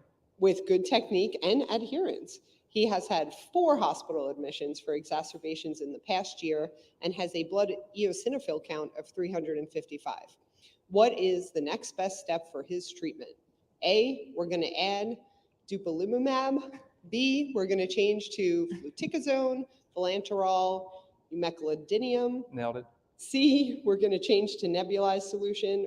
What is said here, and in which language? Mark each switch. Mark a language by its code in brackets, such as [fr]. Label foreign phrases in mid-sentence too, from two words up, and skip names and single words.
[en] with good technique and adherence. He has had 4 hospital admissions for exacerbations in the past year and has a blood eosinophil count of 355. What is the next best step for his treatment? A, we're going to add dupilumab. B, we're going to change to fluticasone, vilanterol, umeclidinium. Nailed it. C, we're going to change to nebulized solution.